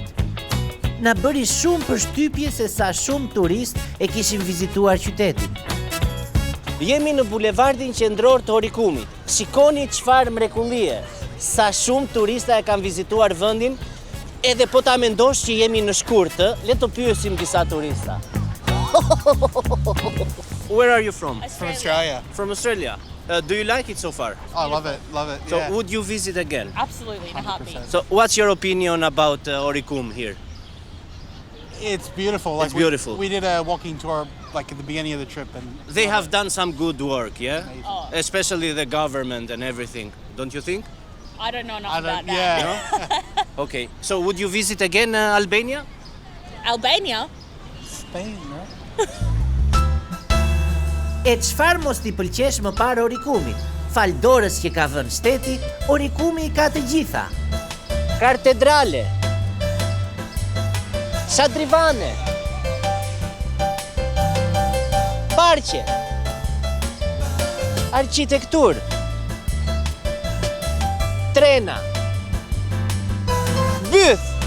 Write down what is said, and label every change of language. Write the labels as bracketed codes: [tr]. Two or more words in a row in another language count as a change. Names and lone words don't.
[sq] Na bëri shumë përshtypje se sa shumë turist e kishin vizituar qytetin. Jemi në bulevardin qendror të Orikumit. Shikoni çfarë mrekullie. Sa shumë turista e kanë vizituar vendin, edhe po ta mendosh që jemi në shkurtë, le të pyesim disa turista. [en] Where are you from? From Australia. From Australia. Do you like it so far? I love it, love it. So Yeah. would you visit again? Absolutely, in a heartbeat. So what's your opinion about Orikum here? It's beautiful. It's beautiful. We did a walking tour like at the beginning of the trip, and They have done some good work, yeah? Oh. Especially the government and everything, don't you think? I don't know enough I about don't. that. Yeah. Okay, so would you visit again Albania? Albania? Spain, no? [sq] E çfarë mos t'i pëlqesh më parë Orikumit? Fal dorës që ka vënë shteti, Orikumi i ka të gjitha. Katedrale, Shadrivane, parqe, arkitektur, trena, byth.